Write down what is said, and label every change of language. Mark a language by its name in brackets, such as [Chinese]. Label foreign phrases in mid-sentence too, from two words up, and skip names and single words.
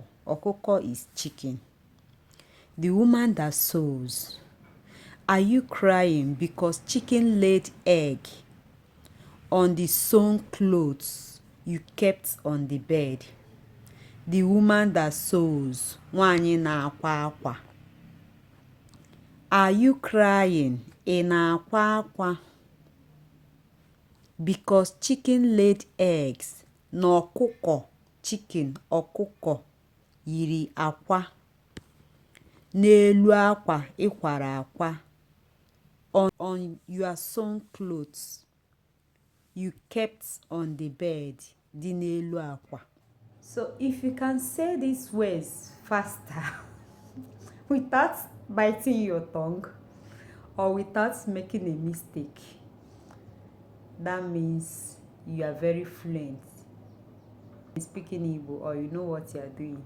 [English] Okoko is chicken. The woman that sews. Are you crying because chicken laid egg on the sewn clothes you kept on the bed? The woman that sews. [Igbo] Nwaanyị na-akwa akwa. [English] Are you crying? [Igbo] Ị na-akwa akwa [English] because chicken laid eggs [Igbo] na ọkụkọ chicken ọkụkọ yiri akwa n'elu akwa ịkwara akwa [English] on your sewn clothes. you kept on the bed, [Igbo] dị n'elu akwa. [English] So if you can say these words faster without biting your tongue or without making a mistake, that means you are very fluent in speaking Igbo, or you know what you are doing.